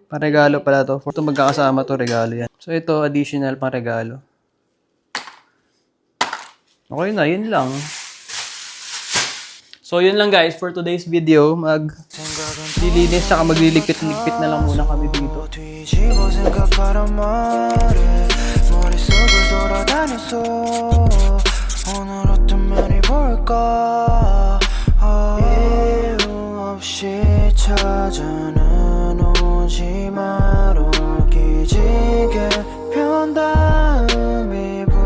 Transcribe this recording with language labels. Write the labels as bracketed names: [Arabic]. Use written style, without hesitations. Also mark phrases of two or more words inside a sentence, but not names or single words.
[Filipino] Pang-regalo pala to. Ito magkakasama to, regalo yan. So ito, additional pang regalo. Okay na, yun lang. So yun lang guys, [English] for today's video, [Filipino] maglilinis tsaka magliligpit-ligpit na lang muna kami dito. [Korean] 뒤집어 생각하란 말에 머릿속을 돌아다녔어 오늘 어떤 면이 볼까 이유 없이 찾아는 오지 마로 기지개 편 다음이